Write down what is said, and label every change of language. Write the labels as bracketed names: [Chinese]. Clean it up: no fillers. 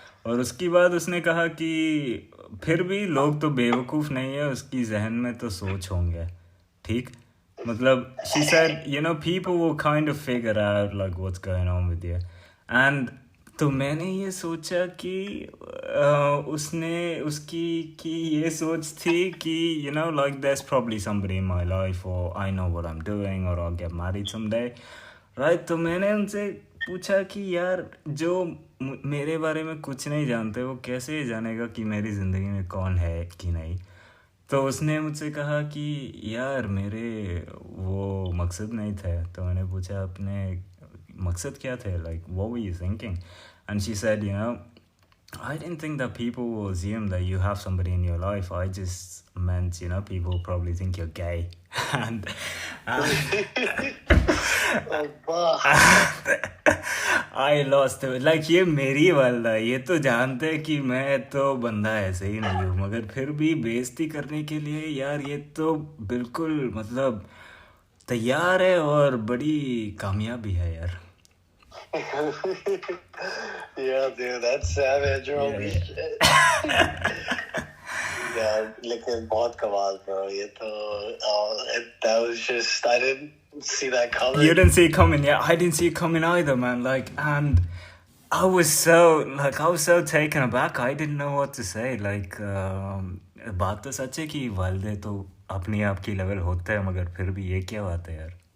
[Hindi] और उसके बाद उसने कहा कि फिर भी लोग तो बेवकूफ़ नहीं है, उसकी जहन में तो सोच होंगे. ठीक मतलब [English] she said people will kind of figure out like what's going on with you. And [Hindi] तो मैंने ये सोचा कि उसकी कि ये सोच थी कि [English] like there's probably somebody in my life or I know what I'm doing or I'll get married someday, right. [Hindi] तो मैंने उनसे पूछा कि यार जो मेरे बारे में कुछ नहीं जानते वो कैसे जानेगा कि मेरी ज़िंदगी में कौन है कि नहीं. तो उसने मुझसे कहा कि यार मेरे वो मकसद नहीं थे. तो मैंने पूछा अपने मकसद क्या थे, [English] like what were you thinking? And she said I didn't think that people will assume that you have somebody in your life. I just meant people probably think you're gay. And I lost it. [Hindi] Like ये मेरी वालदा, ये तो जानते हैं कि मैं तो बंदा ऐसे ही नहीं हूँ, मगर फिर भी बेइज्जती करने के लिए यार ये तो बिल्कुल मतलब तैयार है और बड़ी कामयाब भी है यार. [English] Yeah, dude, that's savage. Holy shit. [Hindi] Yeah, लेकिन बहुत कमाल bro. ये तो [English] that was just, I didn't see that coming. You didn't see it coming, yeah. I didn't see it coming either, man. Like, and I was so taken aback. I didn't know what to say. [Hindi] Like, बात तो सच है कि वालदे तो अपनी आप की level होते हैं, मगर फिर भी ये क्या बात है यार.